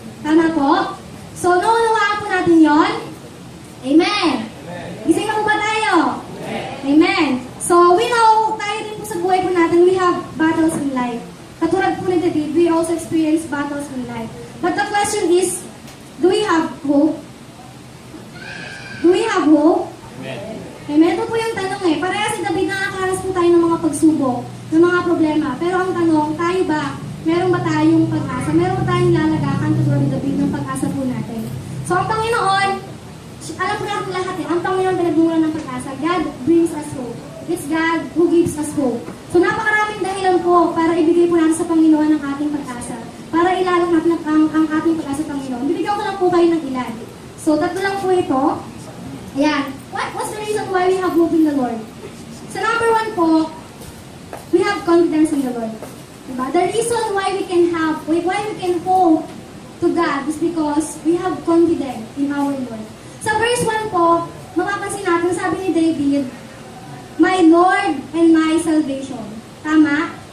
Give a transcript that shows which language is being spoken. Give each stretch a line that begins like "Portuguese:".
Filipino: Tama po? So, naunawaan po natin yon. Amen. Gising na po ba tayo? Amen. So,
English: we know,
Filipino: tayo din po sa buhay po natin,
English: we have battles in life.
Filipino: Katulad po ni David,
English: we also experience battles in life. But the question is, do we have hope? Do we have hope? Amen.
Filipino: Ito po yung tanong eh. Parehas si David, nakakaras po tayo ng mga pagsubok, ng mga problema. Pero ang tanong, tayo ba? Meron ba tayong pag-asa? Meron ba tayong lalagakan katulad ni David ng pag-asa po natin? So, ang Panginoon, alam po natin lahat eh, ang Panginoon pinagmumulan ng pag-asa.
English: God brings us hope. It's God who gives us hope.
Filipino: So, napakaraming dahilan po para ibigay po natin sa Panginoon ang ating pag-asa. Para ilalang natin ang ating pag-asa sa Panginoon. Bibigyan ko lang po kayo ng ilan. So, tatlo lang po ito. Ayan.
English: What's the reason why we have hope in the Lord?
Filipino: So, number one po,
English: we have confidence in the Lord. Diba? The reason why we can hope to God is because we have confidence in our Lord.
Filipino: Sa verse 1 po, makapansin natin, sabi ni David,
English: my Lord and my salvation.
Filipino: Tama?